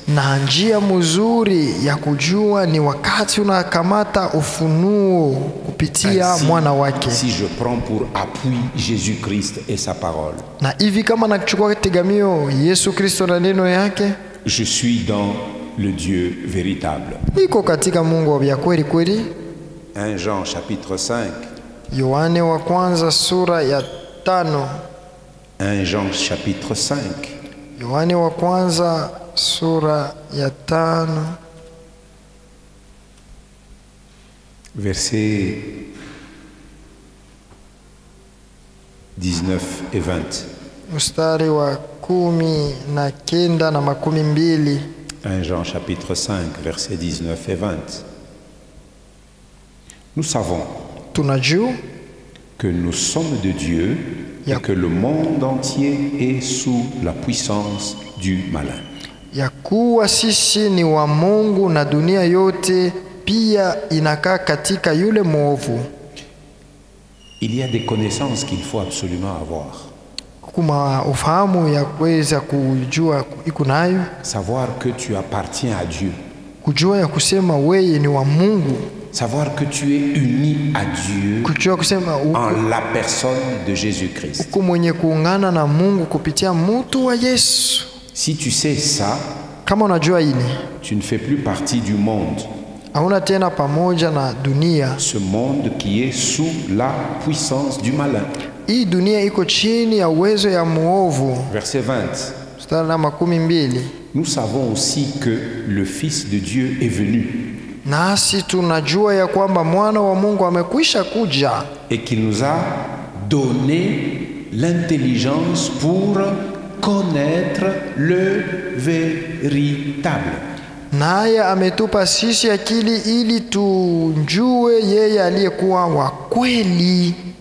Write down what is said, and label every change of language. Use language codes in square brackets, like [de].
[sw] Na njia mzuri ya kujua ni wakati unakamata ufunuo kupitia mwana wake. [fr] Si je prends pour appui Jésus-Christ et sa parole, [sw] Na hivi kama nakuchukua tegamio Yesu Kristo na neno yake, [fr] je suis dans le Dieu véritable. [sw] niko katika Mungu wa kweli kweli. [fr] 1 Jean chapitre 5. [sw] Yohane wa kwanza sura ya 5. [fr] 1 Jean chapitre 5. [sw] Yohane wa kwanza sura ya 5 [fr] versets 19 et 20. [sw] mstari wa 19 na 20. [fr] 1 Jean chapitre 5, versets 19 et 20. Nous savons [sw] Tunajua [fr] que nous sommes de Dieu et que le monde entier est sous la puissance du malin. [sw] ya kuwa sisi ni wa Mungu na dunia yote pia inakaa katika yule mwovu. [fr] Il y a des connaissances qu'il faut absolument avoir. [sw] Kuma ufahamu ya kuweza kujua iko nayo, [fr] Savoir que tu appartiens à Dieu. [sw] kujua ya kusema wewe ni wa Mungu, [fr] Savoir que tu es uni à Dieu [sw] kujua kusema [fr] en la personne de Jésus-Christ. [sw] uko mwenye kuungana na Mungu kupitia mtu wa Yesu. [fr] Si tu sais ça, [sw] Kama unajua hili, [fr] tu ne fais plus partie du monde. [sw] hauna tena pamoja na dunia. [fr] Ce monde qui est sous la puissance du malin. [sw] Hii dunia iko chini ya uwezo ya muovu. [fr] Verset 20. [sw] Mstari na 12. [fr] Nous savons aussi que le Fils de Dieu est venu [sw] Nasi tunajua ya kwamba mwana wa Mungu amekwisha kuja [fr] et qu'il nous a donné l'intelligence pour connaître le véritable. [sw] naye ametupa sisi akili ili tujue yeye aliyekuwa wa kweli.